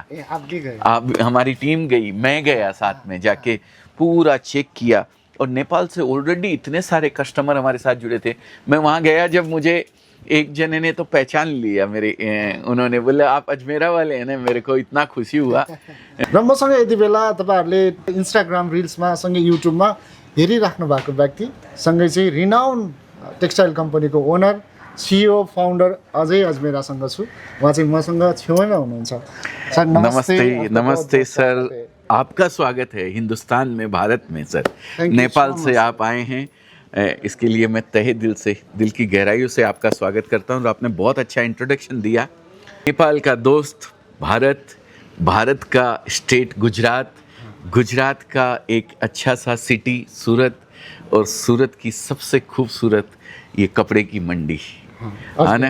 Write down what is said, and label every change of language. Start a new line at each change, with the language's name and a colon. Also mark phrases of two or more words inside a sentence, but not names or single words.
Hindi: आप भी गए? आप, हमारी टीम गई, मैं गया साथ में, जाके पूरा चेक किया, और नेपाल से ऑलरेडी इतने सारे कस्टमर हमारे साथ जुड़े थे। मैं वहाँ गया, जब मुझे एक जने ने तो पहचान लिया मेरे, उन्होंने बोला आप अजमेरा वाले हैं ना, मेरे को इतना खुशी हुआ।
Nepali: र मसँग यति बेला तपाईँहरूले इन्स्टाग्राम रिल्समा सँगै युट्युबमा हेरिराख्नु भएको व्यक्ति सँगै चाहिँ रिनाउन टेक्सटाइल कम्पनीको
English: owner, CEO, founder
Nepali: अजय अजमेरासँग छु। उहाँ चाहिँ मसँग छेउमै हुनुहुन्छ। सर
Hindi: नमस्ते। नमस्ते सर, आपका स्वागत है हिंदुस्तान में, भारत में सर। नेपाल से आप आए हैं, इसके लिए मैं तहे दिल से, दिल की गहराइयों से आपका स्वागत करता हूँ। और आपने बहुत अच्छा इंट्रोडक्शन दिया। नेपाल का दोस्त भारत, भारत का स्टेट गुजरात, गुजरात का एक अच्छा सा सिटी सूरत, और सूरत की सबसे खूबसूरत ये कपड़े की मंडी, है ना।